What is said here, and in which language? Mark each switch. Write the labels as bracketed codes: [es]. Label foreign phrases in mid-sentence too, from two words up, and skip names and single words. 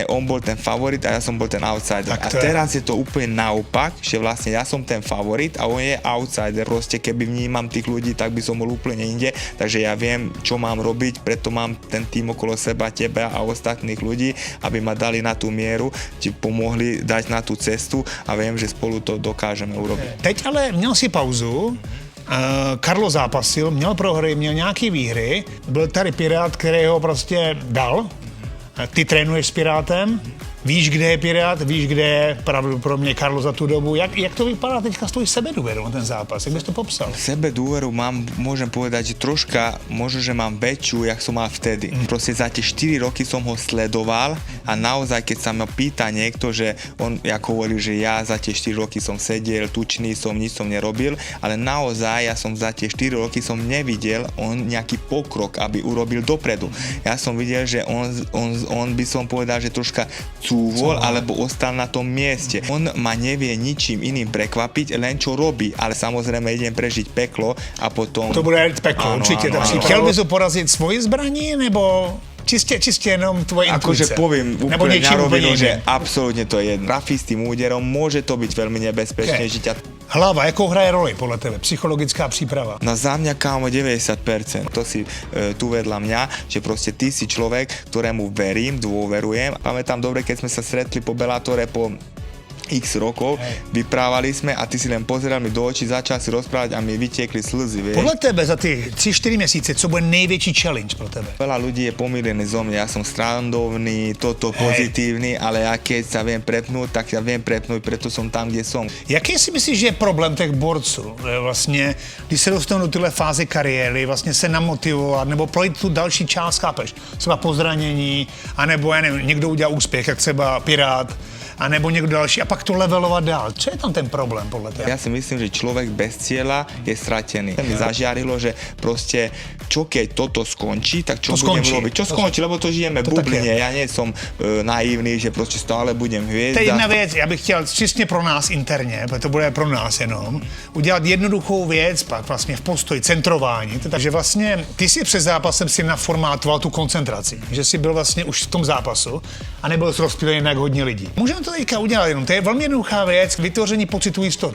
[sk] On bol ten favorit a ja som bol ten outsider. A teraz je to úplne naopak, že vlastne ja som ten favorit a on je outsider. Proste keby vnímam tých ľudí, tak by som bol úplne inde. Takže ja viem, čo mám robiť, preto mám ten tým okolo seba, teba a ostatných ľudí, aby ma dali na tú mieru, ti pomohli dať na tú cestu a viem, že spolu to dokážeme urobiť. [cs] Teď ale měl si pauzu, Karlo zápasil, měl prohry, měl nějaký výhry, byl tady Pirát, který ho prostě dal. Ty trénuješ s Pirátem, víš, kde je Pirát, víš, kde je pravděpodobně Karlo za tu dobu. Jak to vypadá teďka s tvojí sebedůvěrou na ten zápas? Jak bys to popsal? [sk] Sebedôveru mám, môžem povedať, že troška, možno, že mám väčšiu, jak som mal vtedy. Proste za tie 4 roky som ho sledoval a naozaj, keď sa ma pýta niekto, že on, jak hovoril, že ja za tie 4 roky som sedel, tučný som, nič som nerobil, ale naozaj ja som za tie 4 roky som nevidel on nejaký pokrok, aby urobil dopredu. Ja som videl, že on by som povedal, že troška cúvol alebo ostal na tom mieste. On ma nevie ničím iným prekvapiť, len čo robí, ale samozrejme idem prežiť peklo a potom... To bude peklo, určite. [cs] Chtěl bys ho porazit svoji zbraní, nebo čistě jenom tvoje intuice? [sk] Akože poviem úplne na rovinu, že absolútne to je trafí s tým úderom, môže to byť veľmi nebezpečné, že ťa... [cs] Hlava, jakou hraje roli podle tebe? Psychologická příprava? [sk] No za mňa, kámo, 90%. To si tu vedľa mňa, že proste ty si človek, ktorému verím, dôverujem. Pamätám dobre, keď sme sa stretli po Bellatore po x rokov, vyprávali sme a ty si len pozeral mi do očí, začal si rozprávať a mi vytiekli slzy, vieš. [cs] Podle tebe za ty 3-4 měsíce, co bude největší challenge pro tebe? [sk] Veľa ľudí je pomílený zo mňa, ja som strandovný, pozitívny, ale ja keď sa viem prepnúť, tak ja viem prepnúť, preto som tam, kde som. [cs] Jaký si myslíš, že je problém těch borců? Vlastně, když se dostanou do tyhle fáze kariéry, vlastně se namotivovat, nebo projít tu další část, chápeš? Třeba po zranění, anebo já nevím, někdo udělá úspěch, jak třeba Pirát, a nebo někdo další a pak to levelovat dál. Co je tam ten problém podle teba? [sk] Ja si myslím, že človek bez cieľa je stratený. Mi zažiarilo, že proste čo keď toto skončí, tak čo budem robiť? Čo skončí, lebo to žijeme v bubline. Ja nie som naivný, že proste stále budem hviezda. [cs] To je jedna věc, já bych chtěl čistě pro nás interně, protože to bude pro nás jenom, udělat jednoduchou věc, pak vlastně v postoji, centrování. Takže vlastně ty si před zápasem si naformátoval tu koncentraci, že si byl vlastně už v tom zápasu a nebyl jsi rozptýlený jak hodně lidí. Můžeme to teďka udělat jenom, to je velmi jednoduchá věc k vytvoření pocitu jistoty.